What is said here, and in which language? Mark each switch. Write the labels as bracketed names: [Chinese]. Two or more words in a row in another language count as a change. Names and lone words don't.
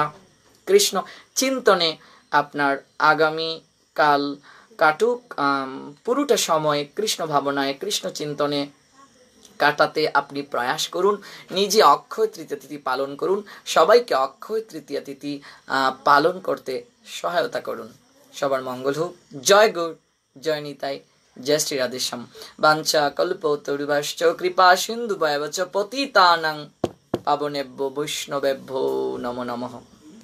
[Bangla] কৃষ্ণ চিন্তনে আপনার আগামী কাল কাটুক, পুরোটা সময় কৃষ্ণ ভাবনায় কৃষ্ণ চিন্তনে কাটাতে আপনি প্রয়াস করুন। নিজে অক্ষয় তৃতীয়া তিথি পালন করুন, সবাইকে অক্ষয় তৃতীয়া তিথি পালন করতে সহায়তা করুন। সবার মঙ্গল হোক। জয় গৌর, জয় নিতাই, জয় শ্রী রাধেশ্যাম। [Sanskrit] বাঞ্ছা কল্পতরুভ্যশ্চ কৃপা সিন্ধুভ্যেব চ পতিতানাং পাবনেভ্যো বৈষ্ণবেভ্যো নমো নমঃ।